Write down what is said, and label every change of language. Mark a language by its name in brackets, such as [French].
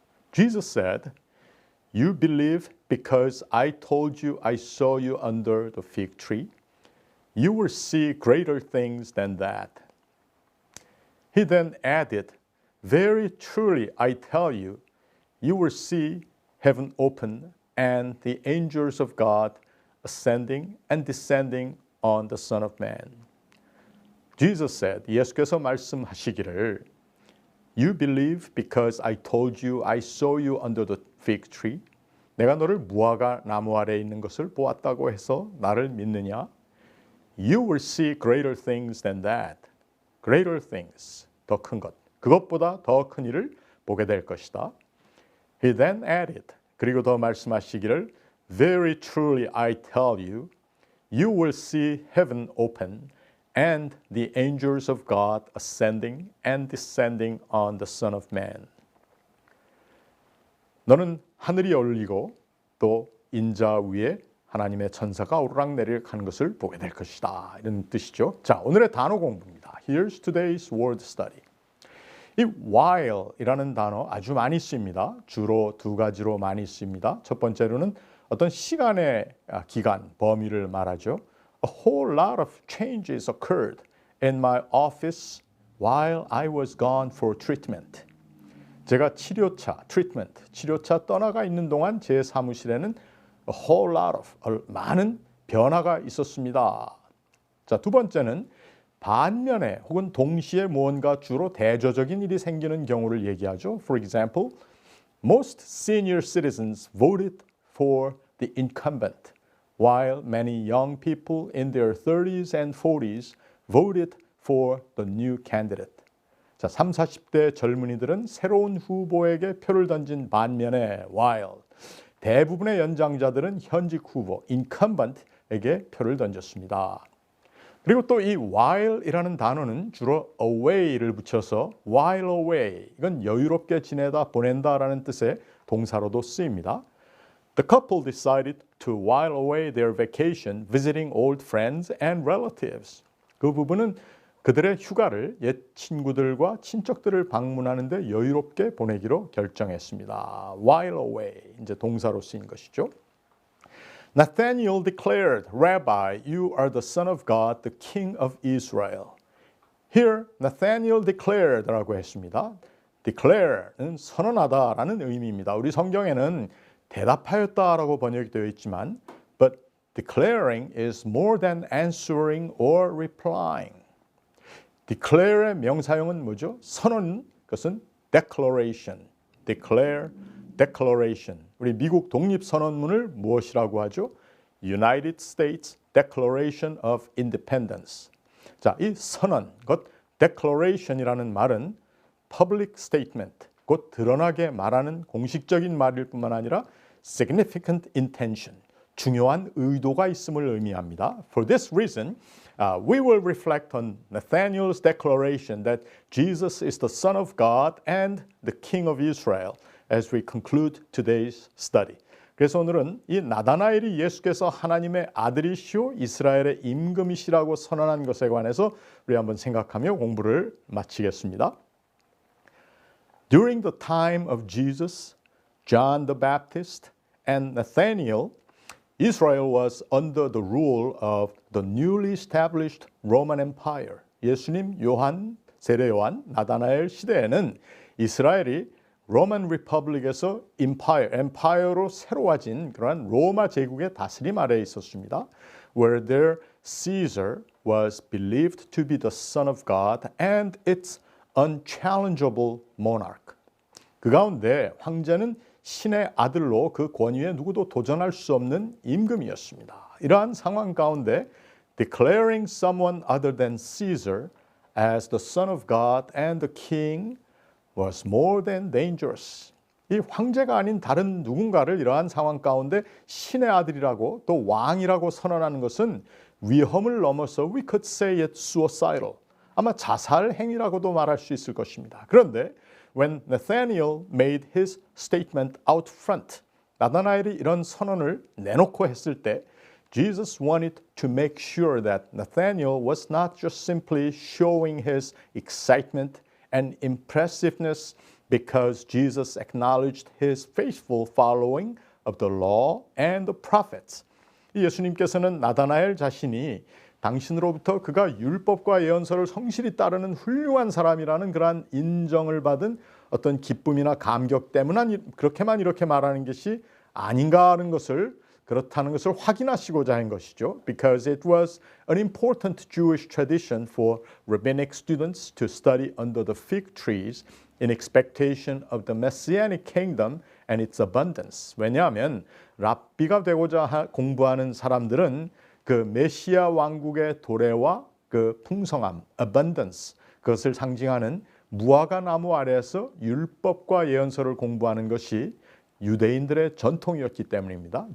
[English] Jesus said, You believe because I told you I saw you under the fig tree? You will see greater things than that. He then added, Very truly I tell you, you will see heaven open and the angels of God ascending and descending on the Son of Man. Jesus said, [Korean] 예수께서 말씀하시기를 [English] You believe because I told you I saw you under the fig tree? [Korean] 내가 너를 무화과 나무 아래에 있는 것을 보았다고 해서 나를 믿느냐? [English] You will see greater things than that. Greater things, [Korean] 더 큰 것. 그것보다 더 큰 일을 보게 될 것이다. [English] He then added, [Korean] 그리고 더 말씀하시기를 [English] Very truly I tell you, you will see heaven open and the angels of God ascending and descending on the Son of Man. [Korean] 너는 하늘이 열리고 또 인자 위에 하나님의 천사가 오르락내리락 것을 보게 될 것이다. 이런 뜻이죠. 자, 오늘의 단어 공부입니다. [English] Here's today's word study. [Korean] 이 while이라는 단어 아주 많이 씁니다. 주로 두 가지로 많이 씁니다. 첫 번째로는 어떤 시간의 기간, 범위를 말하죠. [English] A whole lot of changes occurred in my office while I was gone for treatment. [Korean] 제가 치료차 떠나가 있는 동안 제 사무실에는 [English] a whole lot of, [Korean] 많은 변화가 있었습니다. 자, 두 번째는 반면에 혹은 동시에 무언가 주로 대조적인 일이 생기는 경우를 얘기하죠. [English] For example, most senior citizens voted for the incumbent, while many young people in their 30s and 40s voted for the new candidate. [Korean] 자, 30, 40대 젊은이들은 새로운 후보에게 표를 던진 반면에 while 대부분의 연장자들은 현직 후보 incumbent에게 표를 던졌습니다. 그리고 또 이 while이라는 단어는 주로 away를 붙여서 while away 이건 여유롭게 지내다 보낸다라는 뜻의 동사로도 쓰입니다. [English] The couple decided to while away their vacation visiting old friends and relatives. [Korean] 그 부부는 그들의 휴가를 옛 친구들과 친척들을 방문하는데 여유롭게 보내기로 결정했습니다. While away, 이제 동사로 쓰인 것이죠. [English] Nathanael declared, Rabbi, you are the Son of God, the King of Israel. Here, Nathanael declared라고 했습니다. [Korean] declare는 선언하다라는 의미입니다. 우리 성경에는 대답하였다라고 번역이 되어 있지만 [English] but declaring is more than answering or replying. [Korean] declare의 명사형은 뭐죠? 선언, 그것은 declaration. [English] declare, declaration. [Korean] 우리 미국 독립선언문을 무엇이라고 하죠? [English] United States Declaration of Independence. [Korean] 자, 이 선언, 곧 declaration이라는 말은 [English] public statement, [Korean] 곧 드러나게 말하는 공식적인 말일 뿐만 아니라 [English] significant intention, [Korean] 중요한 의도가 있음을 의미합니다. [English] For this reason, we will reflect on Nathanael's declaration that Jesus is the Son of God and the King of Israel as we conclude today's study. [Korean] 그래서 오늘은 이 나다나엘이 예수께서 하나님의 아들이시오 이스라엘의 임금이시라고 선언한 것에 관해서 우리 한번 생각하며 공부를 마치겠습니다. [English] During the time of Jesus, John the Baptist, and Nathanael, Israel was under the rule of the newly established Roman Empire. [Korean] 예수님, 요한, 세례 요한, 나다나엘 시대에는 이스라엘이 로만 리퍼블릭에서 empire로 새로워진 그러한 로마 제국의 다스림 아래에 있었습니다. [English] Where their Caesar was believed to be the Son of God and its unchallengeable monarch. [Korean] 그 가운데 황제는 신의 아들로 그 권위에 누구도 도전할 수 없는 임금이었습니다. 이러한 상황 가운데 [English] declaring someone other than Caesar as the Son of God and the King was more than dangerous. [Korean] 이 황제가 아닌 다른 누군가를 이러한 상황 가운데 신의 아들이라고 또 왕이라고 선언하는 것은 위험을 넘어서 [English] we could say it suicidal. [Korean] 아마 자살 행위라고도 말할 수 있을 것입니다. [English] 그런데 when Nathanael made his statement out front, [Korean] 나다나엘이 이런 선언을 내놓고 했을 때 [English] Jesus wanted to make sure that Nathanael was not just simply showing his excitement and impressiveness because Jesus acknowledged his faithful following of the law and the prophets. [Korean] 예수님께서는 나다나엘 자신이 당신으로부터 그가 율법과 예언서를 성실히 따르는 훌륭한 사람이라는 그러한 인정을 받은 어떤 기쁨이나 감격 때문에 그렇게만 이렇게 말하는 것이 아닌가 하는 것을 그렇다는 것을 확인하시고자 한 것이죠. [English] Because it was an important Jewish tradition for rabbinic students to study under the fig trees in expectation of the messianic kingdom and its abundance. [Korean] 왜냐하면 랍비가 되고자 공부하는 사람들은 그 메시아 왕국의 도래와 그 풍성함, abundance, 그것을 상징하는 무화과 나무 아래에서 율법과 예언서를 공부하는 것이 유대인들의 전통이었기 때문입니다.